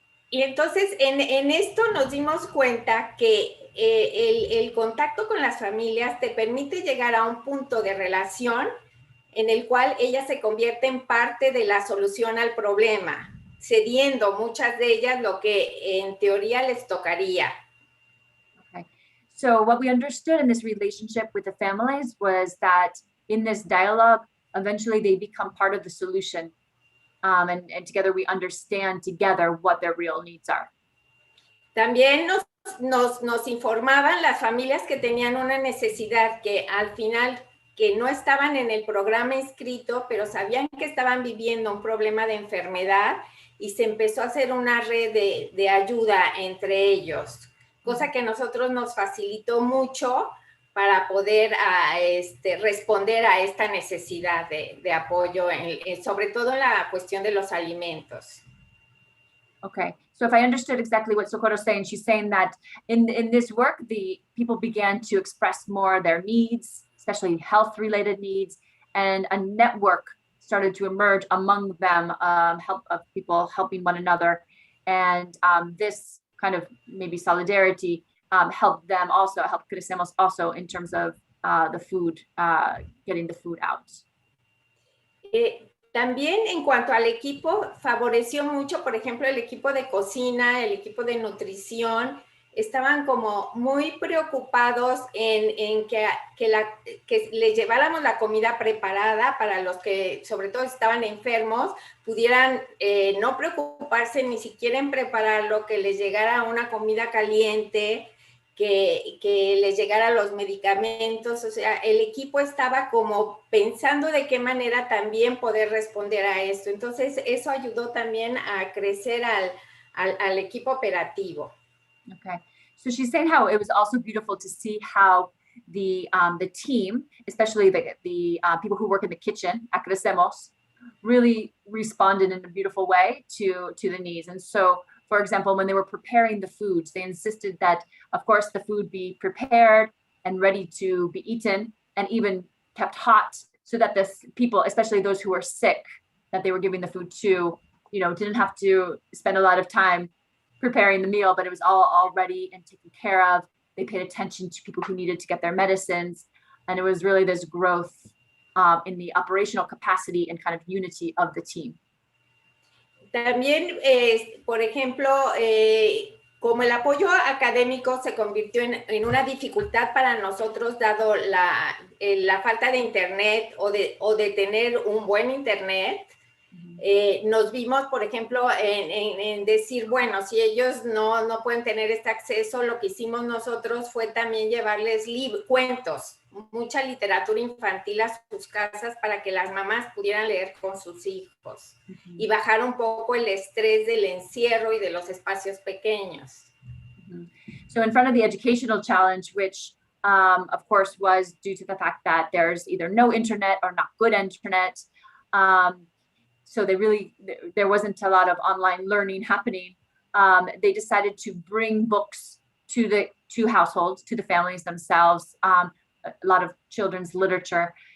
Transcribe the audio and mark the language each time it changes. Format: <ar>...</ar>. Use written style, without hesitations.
<es>Y entonces en esto nos dimos cuenta que el contacto con las familias te permite llegar a un punto de relación en el cual ellas se convierten en parte de la solución al problema, cediendo muchas de ellas lo que en teoría les tocaría.</es> <en>Okay. So what we understood in this relationship with the families was that in this dialogue, eventually they become part of the solution. And together we understand together what their real needs are.</en> <es>También nos informaban las familias que tenían una necesidad que al final que no estaban en el programa inscrito, pero sabían que estaban viviendo un problema de enfermedad y se empezó a hacer una red de ayuda entre ellos, cosa que a nosotros nos facilitó mucho para poder responder a esta necesidad de apoyo, sobre todo en la cuestión de los alimentos.</es> <en>Okay, so if I understood exactly what Socorro's saying, she's saying that in this work, the people began to express more their needs, especially health-related needs, and a network started to emerge among them, of people helping one another. And this kind of maybe solidarity helped them also, helped Crecemos also in terms of the food, getting the food out.</en> <es>También en cuanto al equipo, favoreció mucho, por ejemplo, el equipo de cocina, el equipo de nutrición, estaban como muy preocupados en que les lleváramos la comida preparada para los que sobre todo estaban enfermos, pudieran no preocuparse ni siquiera en prepararlo, que les llegara una comida caliente, que les llegara los medicamentos. O sea, el equipo estaba como pensando de qué manera también poder responder a esto. Entonces, eso ayudó también a crecer al equipo operativo.</es> <en>Okay, so she's saying how it was also beautiful to see how the team, especially the people who work in the kitchen at Crecemos, really responded in a beautiful way to the needs. And so, for example, when they were preparing the foods, they insisted that, of course, the food be prepared and ready to be eaten and even kept hot so that the people, especially those who were sick, that they were giving the food to, didn't have to spend a lot of time preparing the meal, but it was all ready and taken care of. They paid attention to people who needed to get their medicines. And it was really this growth in the operational capacity and kind of unity of the team.</en> <es>También, por ejemplo, como el apoyo académico se convirtió en una dificultad para nosotros, dado la falta de internet o de tener un buen internet, nos vimos, por ejemplo, en decir, bueno, si ellos no pueden tener este acceso, lo que hicimos nosotros fue también llevarles cuentos, mucha literatura infantil a sus casas para que las mamás pudieran leer con sus hijos y bajar un poco el estrés del encierro y de los espacios pequeños.</es> <en>So in front of the educational challenge, which of course was due to the fact that there's either no internet or not good internet, so there wasn't a lot of online learning happening. They decided to bring books to households, to the families themselves, a lot of children's literature.</en>